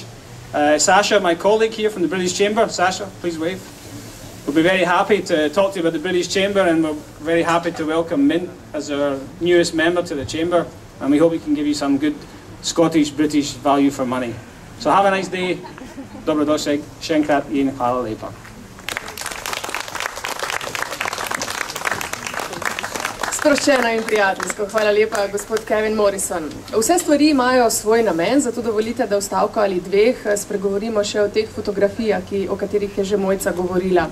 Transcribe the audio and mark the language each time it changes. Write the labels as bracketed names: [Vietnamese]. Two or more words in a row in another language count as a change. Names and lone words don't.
[English] Sasha, my colleague here from the British Chamber, Sasha, please wave. We'll be very happy to talk to you about the British Chamber, and we're very happy to welcome Mint as our newest member to the Chamber, and we hope we can give you some good Scottish, British value for money. So have a nice day. [Slovenian] Dobrodošli, še enkrat in hvala lepa. Sproščeno in prijateljsko. Hvala lepa, gospod Kevin Morrison. Vse stvari imajo svoj namen, zato dovolite, da v stavku ali dveh spregovorimo še o teh fotografijah, o katerih je že Mojca govorila.